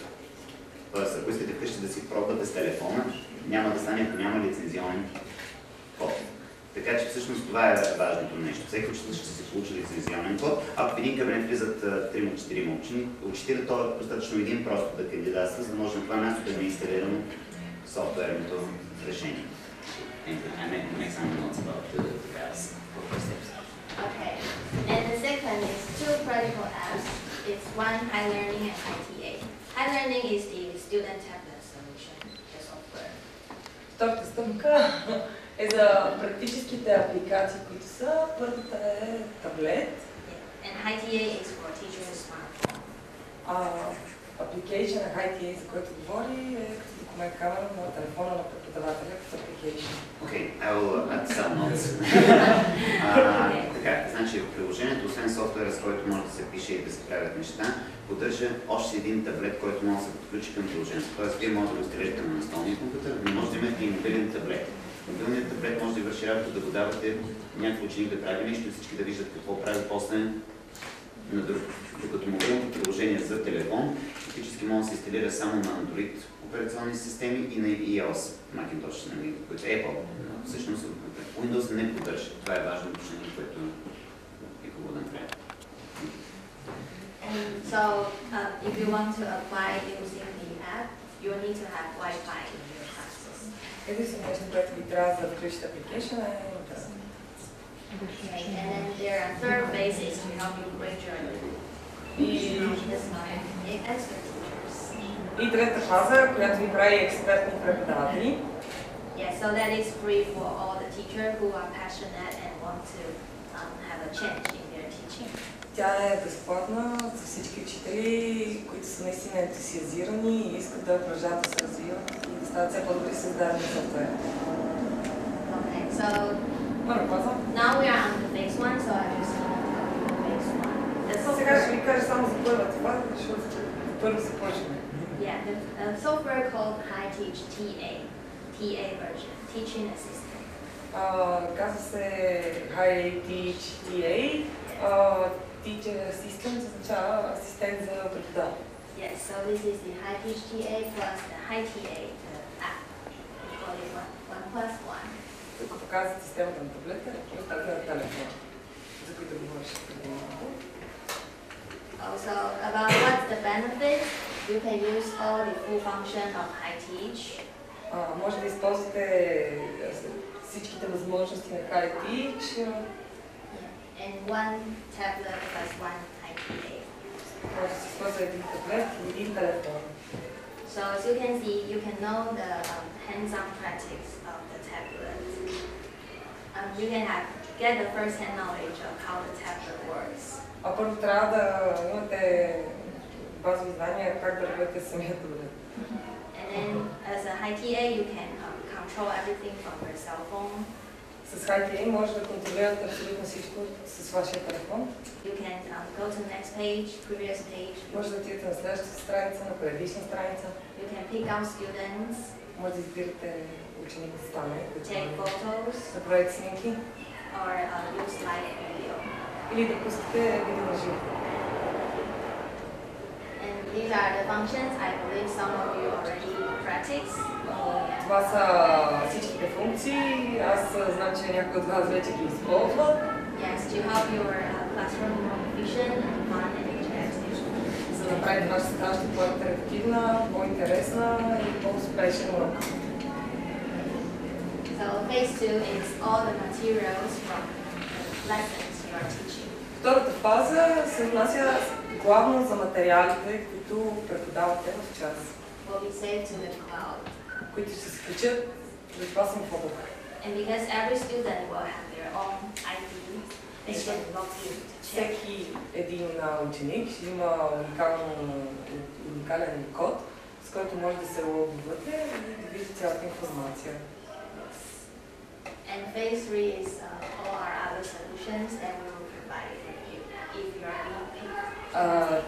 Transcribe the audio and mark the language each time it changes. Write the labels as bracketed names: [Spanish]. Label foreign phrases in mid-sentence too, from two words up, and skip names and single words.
[Bulgarian] Тоест, ако искате вкъщи да си пробвате с телефона, няма да стане, ако няма лицензионен код. Така че всъщност това е важното нещо. Всеки учител ще се получи лицензионен код. Ако в един кабинет влизат 3-4 учители, то е достатъчно един просто да кандидатства, за да може на това място да е инсталирано софтуерното решение. [English] okay. And the second is 2 practical apps. It's one HiLearning and HiTA. HiLearning is the student tablet solution, the software. [Bulgarian] Втората стъпка е за практическите апликации, които са. Първата е таблет. [English] And HiTA is for teachers' smartphone. [Bulgarian] Application на HiTeach, за който говори, е като документ камера на телефона на преподавателя като application. [English] Okay, I will add some notes. [Bulgarian] Така, значи приложението, освен софтуера, с който може да се пише и да се правят неща, поддържа още един таблет, който може да се подключи към приложението. Тоест, вие може да го инсталирате на настолния компютър, но може да имате и мобилен таблет. Мобилният таблет може да върши работа, да го давате някакъв ученик да прави нещо и всички да виждат какво прави после на друг. Докато мобилното приложение за телефон фактически може да се инсталира само на Android операционни системи и на iOS, Macintosh, които е Apple. Всъщност Windows не поддържа. Това е важно уточнение, което е хубаво да направим. [English] And So if you want to apply using the app, you need to have Wi-Fi in your classes. [Bulgarian] Единственото нещо, което ви трябва за да включите application е интернет. [English] Okay, and then there are third phases to help you grade your expert teachers. [Bulgarian] И трета фаза, която ви прави експертни преподаватели. [English] Yeah, so that is free for all the teachers who are passionate and want to have a change in their teaching. [Bulgarian] Тя е безплатна за всички учители, които са наистина ентусиазирани и искат да продължават да се развиват и да стават все по-добри създадени софтуер. [English] Okay, so now we are on the phase 1, so I just phase 1. [Bulgarian] Сега ще ви кажа само за първата фаза, защото първо започваме. [English] Yeah, the software called HiTeach TA version, teaching assistant. [Bulgarian] Казва се HiTeach TA. [English] Teacher assistant [Bulgarian] означава асистент за преподаване. [English] Yes, so this is the HiTeach TA plus the HiTA app. We call it 1+1. [Bulgarian] Тук показват системата на таблета и тази на телефона, за които говориш преди малко. [English] Also, about what's the benefit, you can use all the full function of HiTeach. [Bulgarian] Може да използвате всичките възможности на HiTeach. [English] And one tablet plus one HiTeach. [Bulgarian] Може да се използва един таблет и един телефон. [English] So as you can see, you can know the hands-on practice of the tablet. You can get the first-hand knowledge of how the tablet works. [Bulgarian] Първо трябва да имате базови знания как да работите самия таблет. [English] And then as a HiTeach, you can control everything from your cell phone. [Bulgarian] С HiTeach може да контролирате абсолютно всичко с вашия телефон. [English] You can go to the next page, previous page. [Bulgarian] Може да отидете на следващата страница, на предишна страница. [English] You can pick out students. [Bulgarian] Може да избирате ученик да стане. [English] Take photos. [Bulgarian] Да правите снимки. [English] Or use slide video. [Bulgarian] Или да пускате видео на живо. [English] And these are the functions I believe some of you already practice. [Bulgarian] Това са всичките функции. Аз знам, че някои от вас вече ги използват. [English] Yes, to help your classroom more efficient and fun and interactive. [Bulgarian] За да направите вашата задача по-интерактивна, по-интересна и по-успешна урок. [English] So phase 2 is all the materials from the lessons you are teaching. [Bulgarian] Втората фаза се отнася главно за материалите, които преподавате в час. [English] Will be saved to the cloud. [Bulgarian] Които ще се включат в класен фоток. [English] And because every student will have their own ID, they can log in to check. [Bulgarian] Всеки един ученик ще има уникален код, с който може да се логвате и да видите цялата информация. [English] And phase 3 is all our other solutions that we will provide you if you are being paid.